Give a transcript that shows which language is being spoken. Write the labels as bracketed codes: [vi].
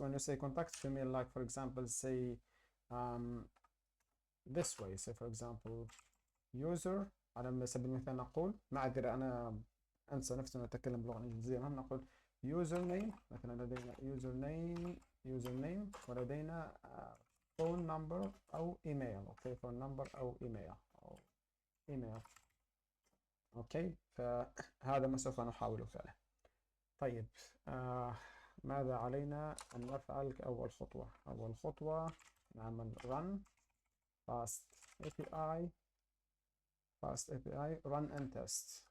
[en] When you say contacts, you mean, like, for example, say this way. Say for example user، [ar] على سبيل المثال نقول، معذرة أنا أنسى نفسي أتكلم باللغة الإنجليزية، نقول username مثلا، لدينا username ولدينا phone number أو email. أوكي، phone number أو email. أوكي، فهذا ما سوف نحاول فعله. طيب ماذا علينا أن نفعل كأول خطوة؟ أول خطوة نعمل [en] run fast API run and test.